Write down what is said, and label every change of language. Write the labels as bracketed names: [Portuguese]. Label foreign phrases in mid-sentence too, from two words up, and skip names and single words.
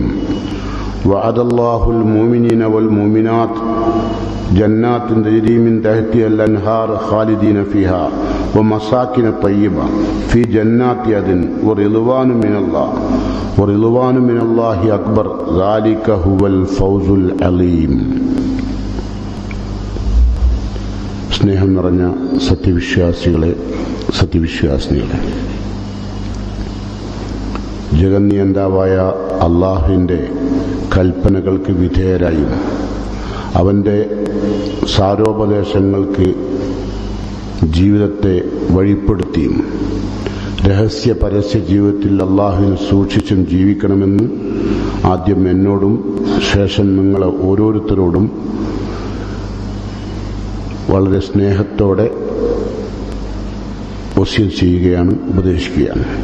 [Arabic] وعد الله المؤمنين والمؤمنات جنات تجري من تحتها الأنهار خالدين فيها ومساكن طيبة في جنات عدن ورضوان من الله أكبر ذلك هو الفوز العظيم. [Malayalam] സ്നേഹം നിറഞ്ഞ സത്യവിശ്വാസികളെ, ജഗന്നിയന്താവായ അള്ളാഹുവിൻ്റെ കൽപ്പനകൾക്ക് വിധേയരായും അവൻ്റെ സാരോപദേശങ്ങൾക്ക് ജീവിതത്തെ വഴിപ്പെടുത്തിയും രഹസ്യ പരസ്യ ജീവിതത്തിൽ അള്ളാഹുവിനെ സൂക്ഷിച്ചും ജീവിക്കണമെന്ന് ആദ്യം എന്നോടും ശേഷം നിങ്ങളെ ഓരോരുത്തരോടും വളരെ സ്നേഹത്തോടെ വസിയത്ത് ചെയ്യുകയാണ്, ഉപദേശിക്കുകയാണ്.